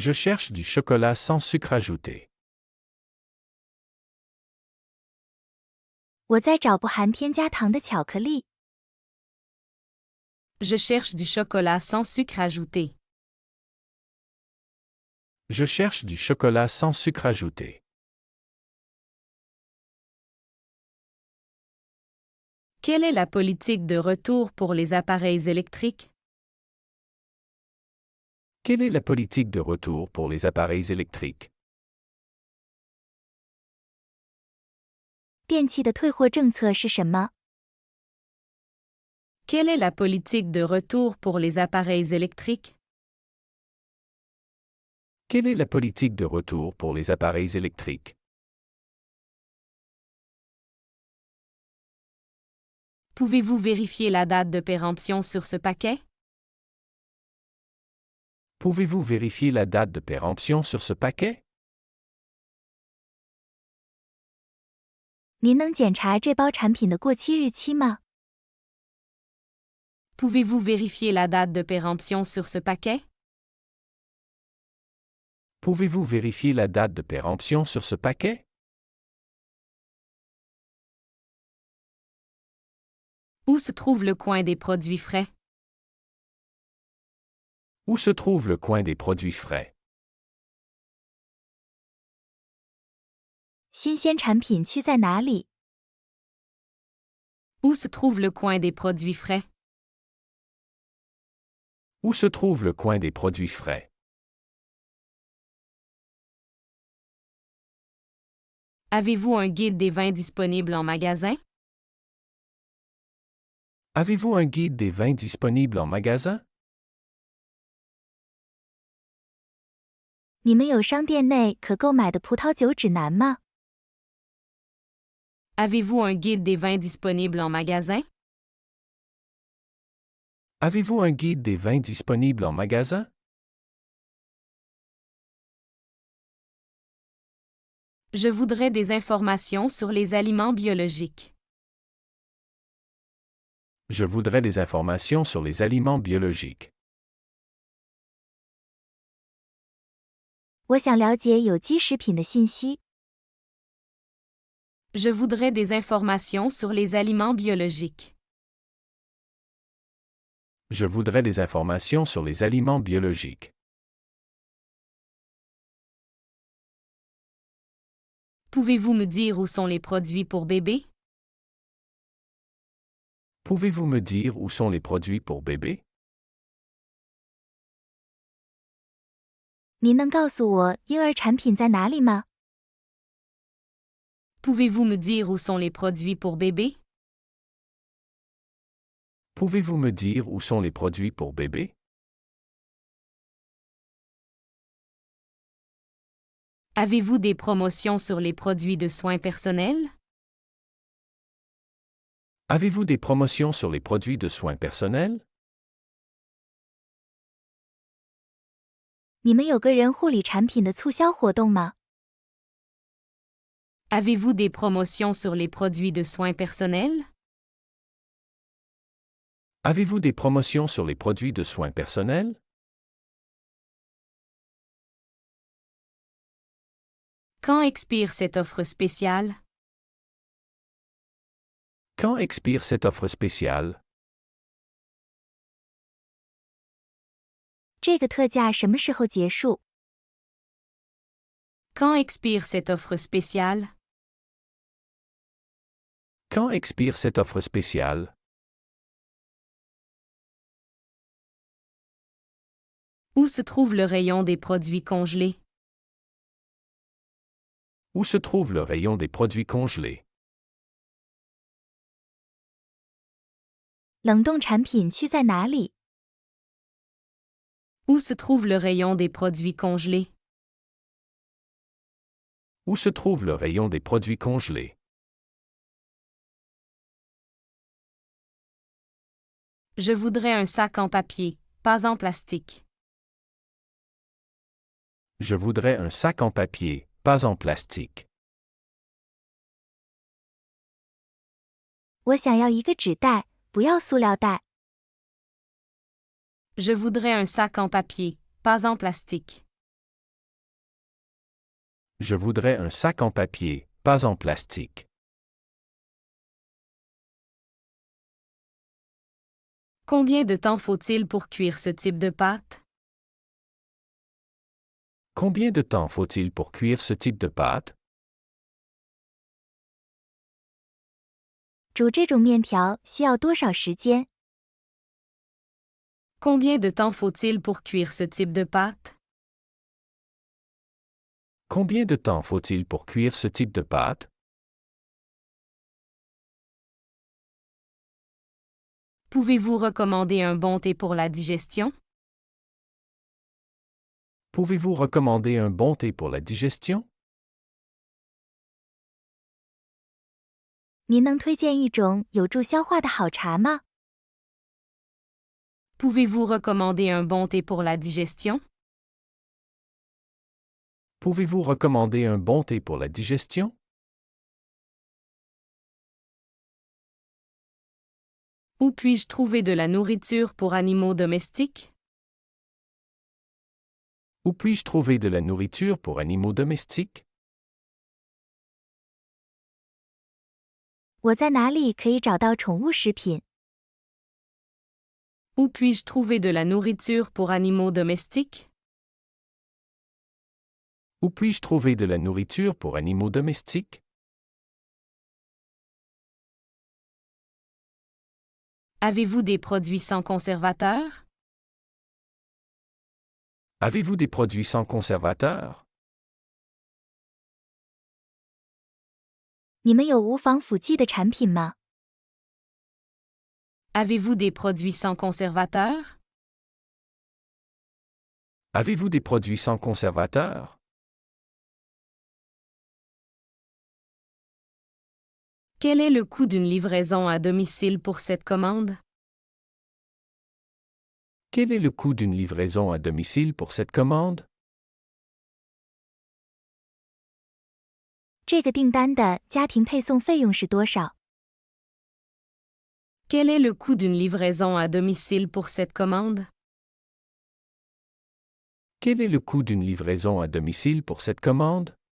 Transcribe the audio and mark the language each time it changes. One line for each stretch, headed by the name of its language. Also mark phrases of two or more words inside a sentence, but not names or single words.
French: Je cherche du chocolat sans sucre ajouté.
Chinese: 我在找不含添加糖的巧克力。
French: Je cherche du chocolat sans sucre ajouté. Je cherche du chocolat sans sucre ajouté. Quelle est la politique de retour pour les appareils électriques? Quelle est la politique de retour pour les appareils électriques?
Chinese: 电器的退货政策是什么？
French: Quelle est la politique de retour pour les appareils électriques? Quelle est la politique de retour pour les appareils électriques? Pouvez-vous vérifier la date de péremption sur ce paquet? Pouvez-vous vérifier la date de péremption sur ce paquet?
Chinese: 您能检查这包产品的过期日期吗？
French: Pouvez-vous vérifier la date de péremption sur ce paquet? Pouvez-vous vérifier la date de péremption sur ce paquet? Où se trouve le coin des produits frais? Où se trouve le coin des produits frais?
Chinese: 新鲜产品区在哪里？
French: Où se trouve le coin des produits frais? Où se trouve le coin des produits frais? Avez-vous un guide des vins disponibles en magasin? Avez-vous un guide des vins disponibles en magasin?
Chinese: 你们有商店内可购买的葡萄酒指南吗？
French: Avez-vous un guide des vins disponibles en magasin? Avez-vous un guide des vins disponibles en magasin? Je voudrais des informations sur les aliments biologiques. Je voudrais des informations sur les aliments biologiques.
Chinese: 我想了解有机食品的信息。
French: Je voudrais des informations sur les aliments biologiques. Je voudrais des informations sur les aliments biologiques. Pouvez-vous me dire où sont les produits pour bébé? Pouvez-vous me dire où sont les produits pour bébé?
Chinese: 您能告诉我婴儿产品在哪里吗？
French: Pouvez-vous me dire où sont les produits pour bébé? Pouvez-vous me dire où sont les produits pour bébé? Avez-vous des promotions sur les produits de soins personnels? Avez-vous des promotions sur les produits de soins personnels?
Chinese: 你们有个人护理产品的促销活动吗？
French: Avez-vous des promotions sur les produits de soins personnels? Avez-vous des promotions sur les produits de soins personnels? Quand expire cette offre spéciale? Quand expire cette offre spéciale?
Chinese: 这个特价什么时候结束？
French: Quand expire cette offre spéciale? Quand expire cette offre spéciale? Où se trouve le rayon des produits congelés? Où se trouve le rayon des produits congelés?
Chinese: 冷冻产品区在哪里？
French: Où se trouve le rayon des produits congelés? Où se trouve le rayon des produits congelés? Je voudrais un sac en papier, pas en plastique. Je voudrais un sac en papier, pas en plastique.
Chinese: 我想要一个纸袋，不要塑料袋。
French: Je voudrais un sac en papier, pas en plastique. Je voudrais un sac en papier, pas en plastique. Combien de temps faut-il pour cuire ce type de pâte? Combien de temps faut-il pour cuire ce type de pâte?
Chinese: 煮这种面条需要多少时间？
French: Combien de temps faut-il pour cuire ce type de pâte? Combien de temps faut-il pour cuire ce type de pâte? Pouvez-vous recommander un bon thé pour la digestion? Pouvez-vous recommander un bon thé pour la digestion?
Chinese: 您能推荐一种有助消化的好茶吗？
French: Pouvez-vous recommander un bon thé pour la digestion? Pouvez-vous recommander un bon thé pour la digestion? Où puis-je trouver de la nourriture pour animaux domestiques? Où puis-je trouver de la nourriture pour animaux domestiques?
Chinese: 我在哪里可以找到宠物食品？
French: Où puis-je trouver de la nourriture pour animaux domestiques? Où puis-je trouver de la nourriture pour animaux domestiques? Avez-vous des produits sans conservateur? Avez-vous des produits sans conservateur?
Chinese: 你们有无防腐剂的产品吗？
French: Avez-vous des produits sans conservateur? Avez-vous des produits sans conservateur? Quel est le coût d'une livraison à domicile pour cette commande? Quel est le coût d'une livraison à domicile pour cette commande?
Chinese: 这个订单的家庭配送费用是多少？
French: Quel est le coût d'une livraison à domicile pour cette commande? Quel est le coût d'une livraison à domicile pour cette commande?